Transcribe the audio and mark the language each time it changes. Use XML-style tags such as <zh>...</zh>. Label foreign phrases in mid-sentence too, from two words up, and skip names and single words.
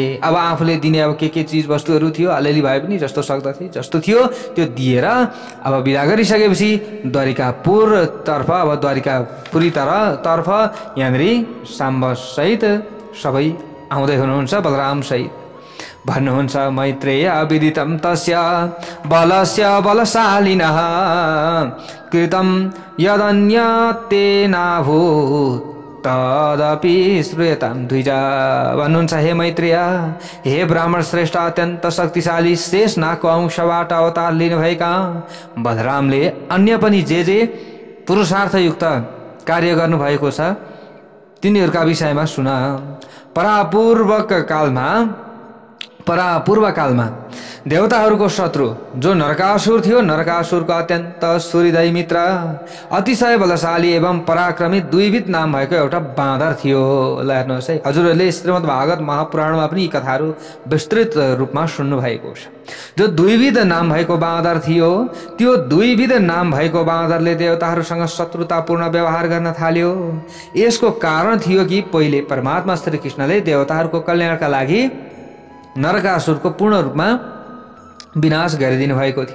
<ne>अब आफूले दिने अब के चिज वस्तुहरू थियो, अलिअलि भए पनि जस्तो सक्दथे जस्तो थियो त्यो दिएर अब विदा गरिसकेपछि द्वारिकापुरतर्फ, अब द्वारिकापुरीतर्फ यहाँनिर साम्बसहित सबै आउँदै हुनुहुन्छ बलराम सहित। भन्नुहुन्छ,</ne> <sa>मैत्रेय विदितं तस्य बलस्य बलशालिनः कृतं यदन्यतेनाभूत् तदपि श्रूयतां द्विजा।</sa> <ne>भन्नुहुन्छ हे मैत्रेय, हे ब्राह्मण श्रेष्ठ, अत्यन्त शक्तिशाली शेषनागको अंशबाट अवतार लिनुभएका बलरामले अन्य पनि जे पुरुषार्थयुक्त कार्य गर्नुभएको छ तिनीहरूका विषयमा सुन। परापूर्व कालमा देवताहरूको शत्रु जो नरकासुर थियो, नरकासुरको अत्यन्त सूर्यदयी मित्र, अतिशय बलशाली एवं पराक्रमी द्विविध नाम भएको एउटा बाँदर थियो। ल हेर्नुहोस् है, हजुरहरूले श्रीमद् भागवत महापुराणमा पनि यी कथाहरू विस्तृत रूपमा सुन्नु भएको छ। जो द्विविध नाम भएको बाँदर थियो, त्यो द्विविध नाम भएको बाँदरले देवताहरूसँग शत्रुतापूर्ण व्यवहार गर्न थाल्यो। यसको कारण थियो कि पहिले परमात्मा श्री कृष्णले देवताहरूको कल्याणका लागि नरकासुरको पूर्ण रूपमा विनाश गरिदिनु भएको थियो।</ne>